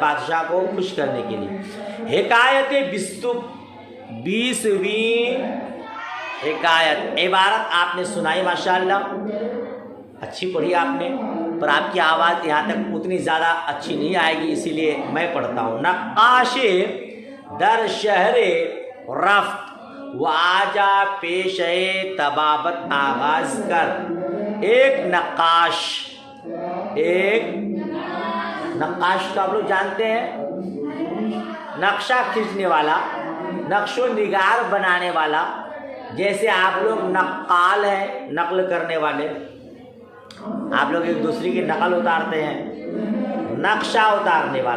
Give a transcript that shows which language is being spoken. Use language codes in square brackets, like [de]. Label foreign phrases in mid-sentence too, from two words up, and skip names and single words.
[ur] بادشاہ کو خوش کرنے کے لیے۔ حکایت 20ویں حکایت، عبارت آپ نے سنائی ماشاءاللہ، اچھی پڑھی آپ نے، پر آپ کی آواز یہاں تک اتنی زیادہ اچھی نہیں آئے گی، اسی لیے میں پڑھتا ہوں۔ [fa] نقاش در شہر رفت و آجا پیش طبابت آغاز کر۔ [ur] ایک نقاش کو آپ لوگ جانتے ہیں، نقشہ کھینچنے والا، نقش و نگار بنانے والا، جیسے آپ لوگ نقال ہیں، نقل کرنے والے، آپ لوگ ایک دوسرے کی نقل اتارتے ہیں، نقشہ اتارنے والا۔